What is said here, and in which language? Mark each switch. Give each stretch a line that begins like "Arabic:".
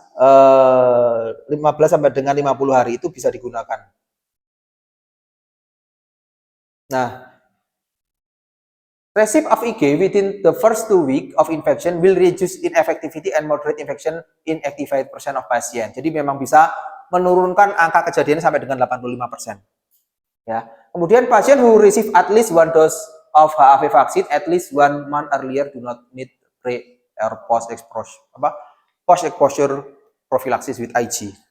Indonesian: 15 sampai dengan 50 hari itu bisa digunakan.
English: Nah, receipt of IG within the first 2 weeks of infection will reduce ineffectivity and moderate infection in 85% of pasien.
Indonesian: Jadi memang bisa menurunkan angka kejadian sampai dengan 85%. Ya.
English: Kemudian pasien who receive at least 1 dose of HAV vaccine at least 1 month earlier do not need pre or post exposure prophylaxis with IG.